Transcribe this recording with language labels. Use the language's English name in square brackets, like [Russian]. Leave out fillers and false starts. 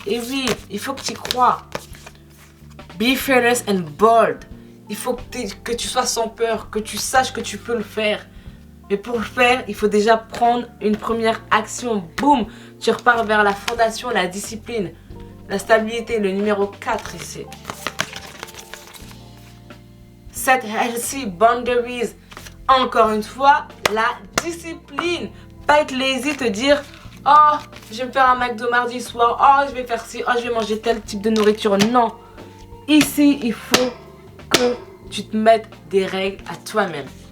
[French] Et oui, il faut que tu y crois. [English] Be fearless and bold. [French] Il faut que tu sois sans peur, que tu saches que tu peux le faire. Mais pour le faire, il faut déjà prendre une première action. Boum, tu repars vers la fondation, la discipline. La stabilité, le numéro 4 ici. [English] Set healthy boundaries. [French] Encore une fois, la discipline. Pas être lazy, te dire oh, je vais me faire un McDo mardi soir. Oh, je vais faire ci. Oh, je vais manger tel type de nourriture. Non. Ici, il faut que tu te mettes des règles à toi-même.